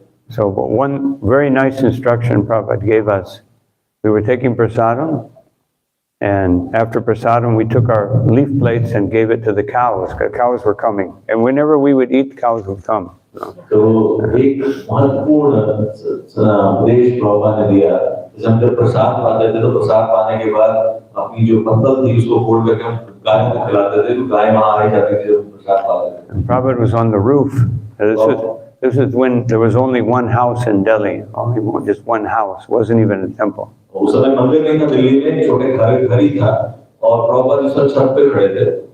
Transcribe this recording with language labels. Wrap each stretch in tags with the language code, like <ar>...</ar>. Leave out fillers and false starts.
<en>So one very nice instruction Prabhupada gave us, we were taking prasadam, and after prasadam we took our leaf plates and gave it to the cows, because cows were coming. And whenever we would eat, cows would come.</en> <hi>तो एक महत्वपूर्ण उपदेश प्रभुपाद ने दिया जब हम प्रसाद पाते थे तो प्रसाद पाने के बाद अपनी जो पत्तल थी उसको फोड़ करके हम गायों को खिलाते थे तो गाय वहां आ जाती थी जब प्रसाद पाते थे</hi> <en>Prabhupada was on the roof. This is when there was only one house in Delhi, just one house, wasn't even a temple.</en> <hi>उस समय मंदिर नहीं था दिल्ली में छोटे घर ही था और प्रभुपाद इस वक्त छत पे खड़े थे।</hi>